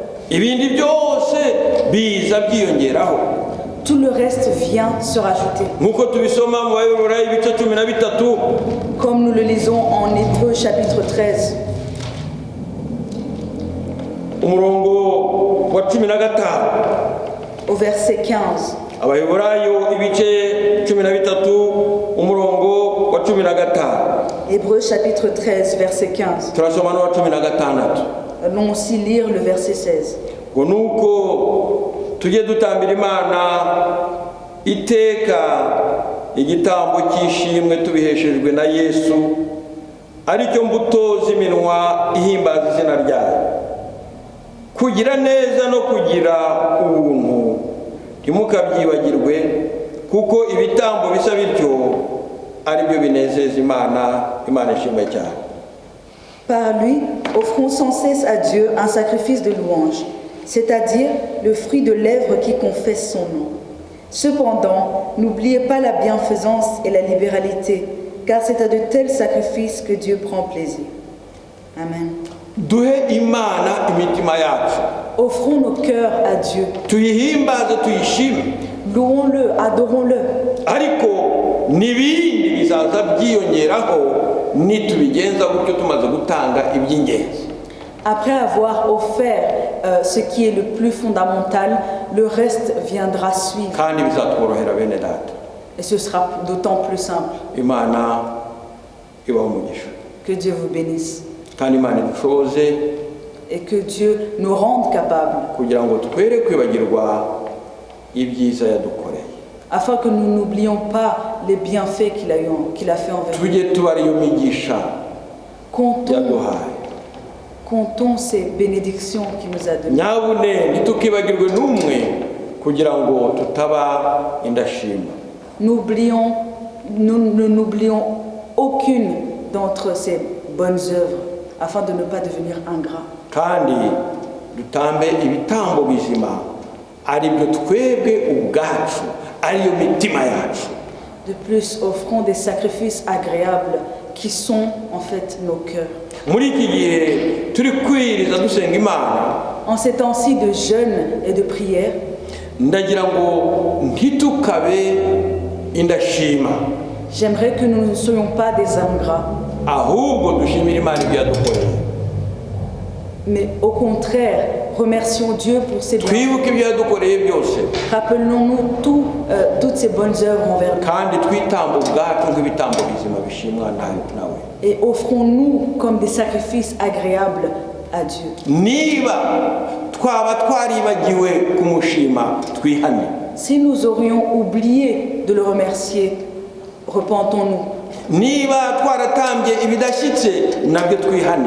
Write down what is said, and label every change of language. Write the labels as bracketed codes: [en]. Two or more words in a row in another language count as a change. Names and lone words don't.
[fr] Tout le reste vient se rajouter. Comme nous le lisons en Hébreux chapitre 13. [rw] umurongo wa 15. [fr] au verset 15. [rw] Abaheburayo ibice 13 umurongo wa 15. [fr] Hébreux chapitre 13, verset 15. [rw] Turasoma n'uwa 16. [fr] Allons aussi lire le verset 16. [rw] ngo nuko tujye dutambira Imana iteka igitambo cy'ishimwe tubiheshejwe na Yesu, aricyo mbuto z'iminwa ihimbaza izina ryayo. Kugira neza no kugira ubuntu ntimukabyibagirwe, kuko ibitambo bisa bityo ari byo binezeza Imana. Imana ishimwe cyane. [fr] Par lui, offrons sans cesse à Dieu un sacrifice de louange, c'est-à-dire le fruit de lèvres qui confessent son nom. Cependant, n'oubliez pas la bienfaisance et la libéralité, car c'est à de tels sacrifices que Dieu prend plaisir. Amen. [rw] Duhe Imana imitima yacu, [fr] Offrons nos cœurs à Dieu. [rw] tuyihimbaze tuyishime, [fr] Louons-le, adorons-le. [rw] ariko n'ibindi bizaza byiyongeraho nitubigenza gutyo tumaze gutanga iby'ingenzi. [fr] Après avoir offert ce qui est le plus fondamental, le reste viendra suivre. [rw] kandi bizatworohera bene data. [fr] Et ce sera d'autant plus simple. [rw] Imana ibahe umugisha, [fr] Que Dieu vous bénisse. [rw] kandi Imana idushoboze [fr] Et que Dieu nous rende capables, [rw] kugira ngo twere kwibagirwa ibyiza yadukoreye, [fr] afin que nous n'oublions pas les bienfaits qu'il a fait envers nous. [rw] tujye tubara iyo migisha yaduhaye. [fr] Comptons ces bénédictions qu'il nous a données. [rw] nyabune ntitukibagirwe n'umwe kugira ngo tutaba indashima. [fr] Nous ne n'oublions aucune d'entre ces bonnes œuvres, afin de ne pas devenir ingrats. [rw] kandi dutambe ibitambo bizima, ari byo twebwe ubwacu, ariyo mitima yacu. [fr] De plus, offrons des sacrifices agréables qui sont en fait nos cœurs. [rw] muri iki gihe turi kwiriza dusenga Imana, [fr] En ces temps-ci de jeûne et de prière, [rw] ndagira ngo ntitukabe indashima, [fr] j'aimerais que nous ne soyons pas des ingrats, [rw] ahubwo dushimire Imana ibyo yadukoreye. [fr] mais au contraire, remercions Dieu pour ses bienfaits. [rw] twibuke ibyo yadukoreye byose, [fr] Rappelons-nous toutes ces bonnes œuvres envers nous. [rw] kandi twitambo ubwacu nk'ibitambo bizima bishimwa nawe. [fr] Et offrons-nous comme des sacrifices agréables à Dieu. [rw] niba twaba twaribagiwe kumushima, twihane. [fr] Si nous aurions oublié de le remercier, repentons-nous. [rw] niba twaratambye ibidashyitse, nabyo twihane.